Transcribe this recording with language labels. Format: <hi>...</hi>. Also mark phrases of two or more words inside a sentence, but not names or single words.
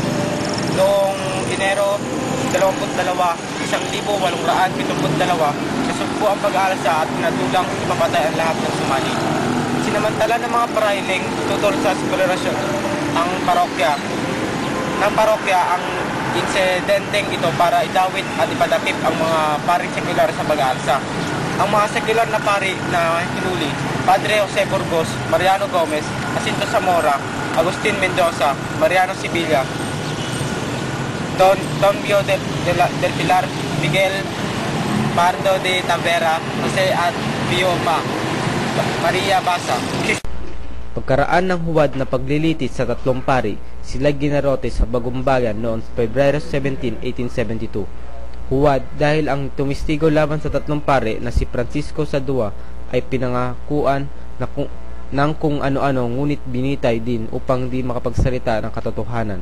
<tl>Noong Enero 1872, nasugpo ang pag-aalasa at pinatulang ipapatay ang lahat ng sumali. Sinamantala ng mga parailing tutol sa sekularasyon ang parokya ang insidenteng ito para idawit at ipadakip ang mga paring sekular sa pag-aalsa. Ang mga sekular na pari na hinuli, Padre Jose Burgos, Mariano Gomez, Jacinto Zamora, Agustin Mendoza, Mariano Sibilia, Don Bio del Pilar, Miguel Pardo de Tavera, Jose at Bioma, Maria Basa. Pagkaraan ng huwad na paglilitis sa tatlong pari, sila ginarote sa Bagumbayan noong Pebrero 17, 1872. Huwad dahil ang tumistigo laban sa tatlong pari na si Francisco Sadua ay pinangakuan ng kung ano-ano ngunit binitay din upang di makapagsalita ng katotohanan.</tl>